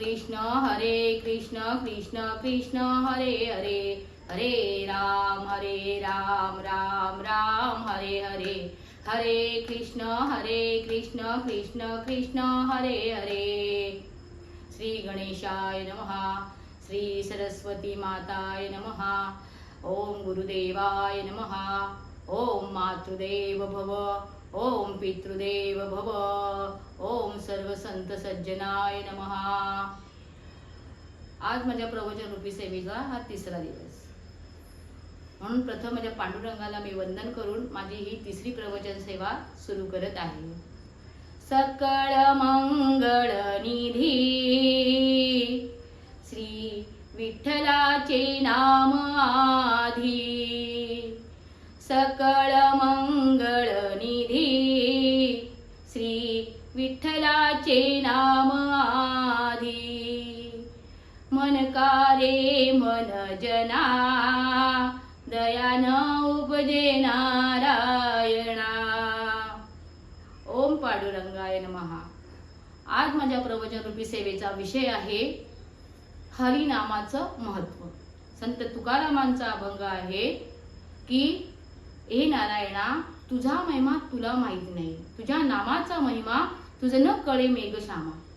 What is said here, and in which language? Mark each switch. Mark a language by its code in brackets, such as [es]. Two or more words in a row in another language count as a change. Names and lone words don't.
[sa] कृष्ण कृष्ण कृष्ण हरे हरे, हरे राम राम राम हरे हरे, हरे कृष्ण कृष्ण कृष्ण हरे हरे। श्री गणेशाय नमः, श्री सरस्वती माताय नमः, ओम गुरुदेवाय नमः, ओम मातृदेव भव, ओम पितृदेव भव, ओम सर्व संत सज्जनाय नमः। [mr] आज माझ्या प्रवचन रूपी सेवेचा हा तिसरा दिवस, म्हणून प्रथम माझ्या पांडुरंगाला मी वंदन करून माझी ही तिसरी प्रवचन सेवा सुरू करत आहे। सकळ मंगळ निधी श्री विठ्ठलाचे नाम आधी, सकळ मंगळ निधी श्री विठ्ठलाचे नाम आधी, मन कारे मन जना दयान उपजे नारायणा। [sa] ओम पांडुरंगाय नमः। [mr] आज माझ्या प्रवचन रूपी सेवेचा विषय आहे हरिनामाचं महत्व। संत तुकारामांचा अभंग आहे की हे नारायणा, तुझा महिमा तुला माहित नाही, तुझ्या नामाचा महिमा तुझं न कळे मेघश्यामा।